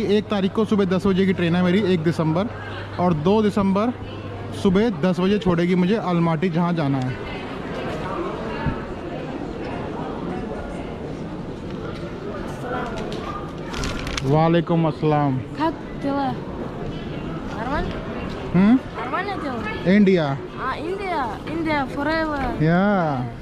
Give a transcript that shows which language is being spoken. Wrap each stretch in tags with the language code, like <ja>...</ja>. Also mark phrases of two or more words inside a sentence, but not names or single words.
<hi>1 तारीख को सुबह 10 बजे की ट्रेन है मेरी, 1 दिसंबर, और 2 दिसंबर सुबह 10 बजे छोड़ेगी मुझे अलमाटी, जहां जाना है।</hi> <ar>وعليكم السلام.</ar> <ru>Как дела? Нормально? Нормально дела?</ru> <hi>इंडिया।</hi> <en>India forever.</en> <hi>या</hi>